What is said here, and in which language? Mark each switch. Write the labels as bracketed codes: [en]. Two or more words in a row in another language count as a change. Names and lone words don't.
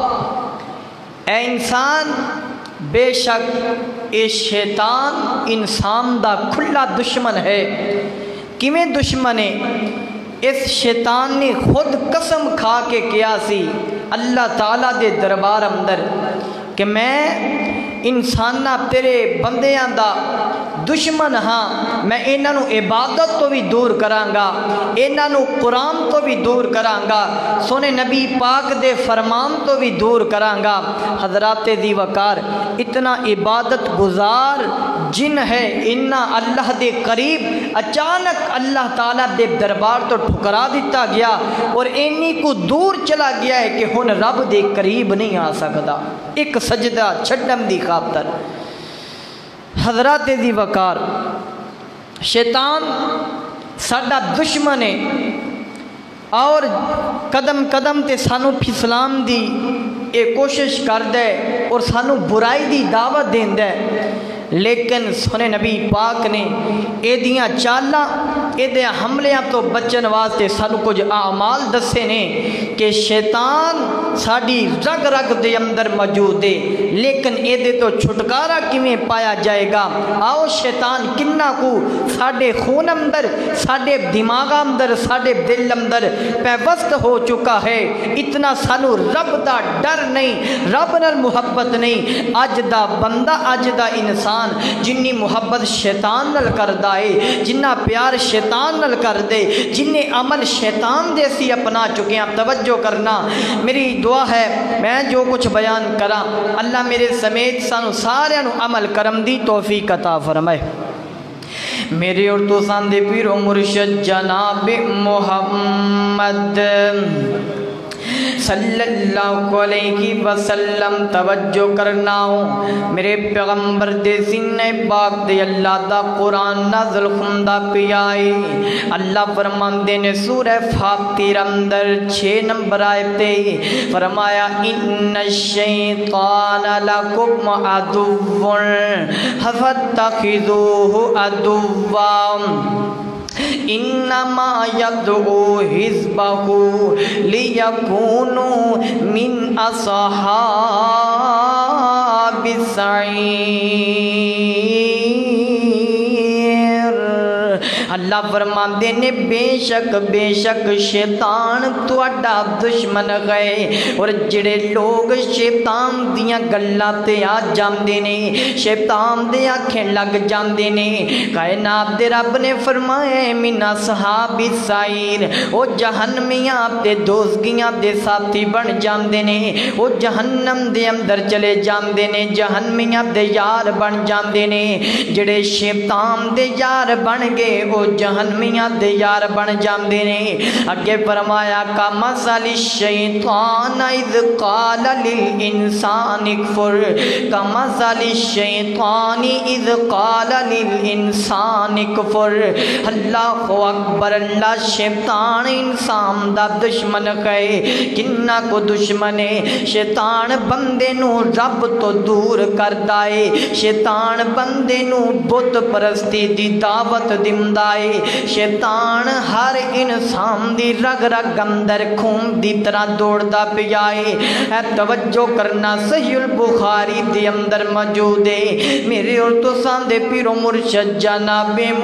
[pa] اے انسان، بے شک اے شیطان انسان دا کھلا دشمن ہے۔ کیویں دشمن ہے؟ اس شیطان نے خود قسم کھا کے کیا سی اللہ تعالیٰ دے دربار اندر کہ میں انساناں تیرے بندیاں دا دشمن ہاں، میں انہاں نو عبادت تو بھی دور کرانگا، انہاں نو قرآن تو بھی دور کرانگا، سونے نبی پاک دے فرمان تو بھی دور کرانگا۔ حضرات ذی وقار، اتنا عبادت گزار جن ہے، انہاں اللہ دے قریب اچانک اللہ تعالیٰ دے دربار تو ٹھکرا دیتا گیا، اور اینی کو دور چلا گیا ہے کہ ہن رب دے قریب نہیں آ سکتا، ایک سجدہ چھڈن دی خاطر۔ حضرات ذی وقار، شیطان ساڈا دشمن ہے، اور قدم قدم تے سانو پھسلان دی اے کوشش کردا ہے اور سانو برائی دی دعوت دیندا ہے، لیکن سونے نبی پاک نے اے دیاں چالاں، اے دیاں حملیاں تو بچن واسطے سانو کچھ اعمال دسے نے کہ شیطان ساڈی رگ رگ دے اندر موجود ہے، لیکن اے دے تو چھٹکارا کیویں پایا جائے گا۔ آؤ شیطان کنہ کو ساڈے خون اندر، ساڈے دماغ اندر، ساڈے دل اندر پیوست ہو چکا ہے، اتنا سانو رب دا ڈر نہیں، رب نال محبت نہیں۔ اج دا بندہ، اج دا انسان جنی محبت شیطان نال کردا ہے، جنہ پیار شیطان نال کر دے، جنہیں عمل شیطان دے سی اپنا چکے ہیں۔ توجہ کرنا، میری دعا ہے میں جو کچھ بیان کراں اللہ میرے سمیت سانو سارے نو عمل کرم دی توفیق عطا فرمائے۔ میرے اور تو ساندے پیر و مرشد جناب محمد صلی اللہ علیہ وسلم توجہ کرنا ہو میرے پیغمبر دے سینہ پاک دے اللہ دا قرآن نازل خندہ پیائی اللہ فرماندے نے سورہ فاتر اندر 6 نمبر آئے فرمایا [ar] ان الشیطان لکم عدو فاتخذوہ عدوا انما یدعو حزبہ لیکونوا من اصحاب السعیر [pa] اللہ فرماندے نے بے شک شیطان تواڈا دشمن گئے اور جڑے لوگ شیطان دیاں گلاں تے آ جاندے نے شیطان دے آکھیں لگ جاندے نے کائنات دے رب نے فرمایا [ar] من اصحاب السعیر [pa] او جہنمیاں تے دوزگیاں دے ساتھی بن جاندے نے او جہنم دے اندر چلے جاندے نے جہنمیاں دے یار بن جاندے نے جڑے شیطان دے یار بن گئے او جہنمیاں دے یار بن جاندے نے اگے [ar] فرمایا کمثل الشیطان اذ قال للانسان اکفر کمثل الشیطان اذ قال للانسان اکفر اللہ اکبر اللہ شیطان [pa] انسان دا دشمن ہے کنہ کو دشمن ہے شیطان بندے نو رب تو دور کردا ہے شیطان بندے نو بت پرستی دی دعوت دیندا ہے شیطان ہر انسان دی رگ رگ اندر خون دی طرح دوڑدا پیا ہے توجہ کرنا صحیح البخاری دے اندر موجود ہے میرے اور تساں دے پیر و مرشد جناب